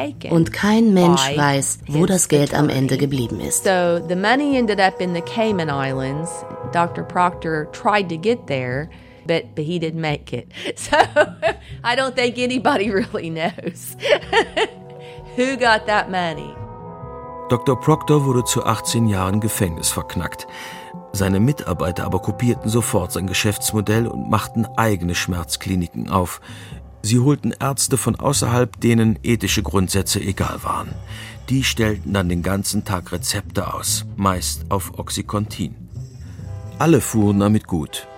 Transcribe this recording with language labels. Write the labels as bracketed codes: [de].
[de] Und kein Mensch weiß, wo das Geld am Ende geblieben ist. [en] So the money ended up in the Cayman Islands. Dr. Proctor tried to get there, but he didn't make it. So I don't think anybody really knows who got that money. [de] Dr. Proctor wurde zu 18 Jahren Gefängnis verknackt. Seine Mitarbeiter aber kopierten sofort sein Geschäftsmodell und machten eigene Schmerzkliniken auf. Sie holten Ärzte von außerhalb, denen ethische Grundsätze egal waren. Die stellten dann den ganzen Tag Rezepte aus, meist auf Oxycontin. Alle fuhren damit gut,